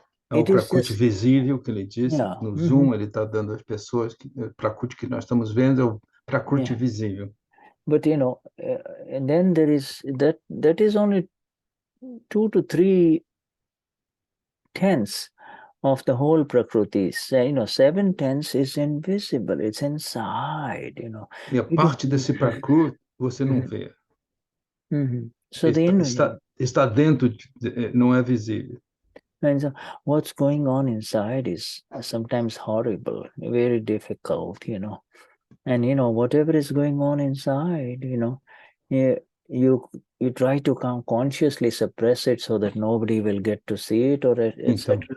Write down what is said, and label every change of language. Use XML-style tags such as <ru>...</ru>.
<pt>o prakruti visível que ele disse, no Zoom ele está dando às pessoas, o prakruti que nós estamos vendo é o prakruti visível.</pt> <en>But and then there is that is only 2 to 3 tenths of the whole prakruti. 7/10 is invisible. It's inside.</en> <pt>E a parte desse prakruti você não vê. So está dentro, não é visível.</pt> <en>And so what's going on inside is sometimes horrible, very difficult, And whatever is going on inside, you try to consciously suppress it so that nobody will get to see it, or etc.</en>